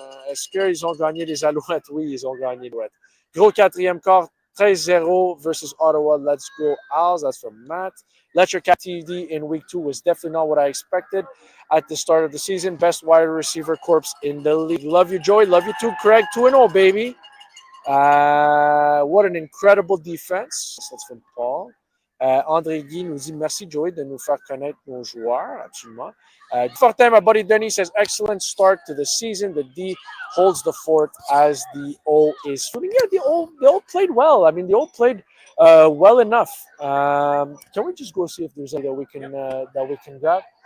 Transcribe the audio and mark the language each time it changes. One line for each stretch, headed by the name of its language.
French: Est-ce qu'ils ont gagné les Alouettes? Oui, ils ont gagné les Alouettes. Gros quatrième quart,
English: 13-0 versus Ottawa. Let's go Owls. That's from Matt. Letcher Cat TD in week 2 was definitely not what I expected at the start of the season. Best wide receiver corps in the league. Love you, Joey. Love you too, Craig. 2-0, baby. What an incredible defense. That's from Paul.
French: André Guy nous dit merci Joey de nous faire connaître nos joueurs, absolument.
English: Fortin, my buddy Denny says excellent start to the season. The D holds the fort as the O is. Yeah, the O played well. I mean, the O played well enough. Can we just go see if there's any that we can grab?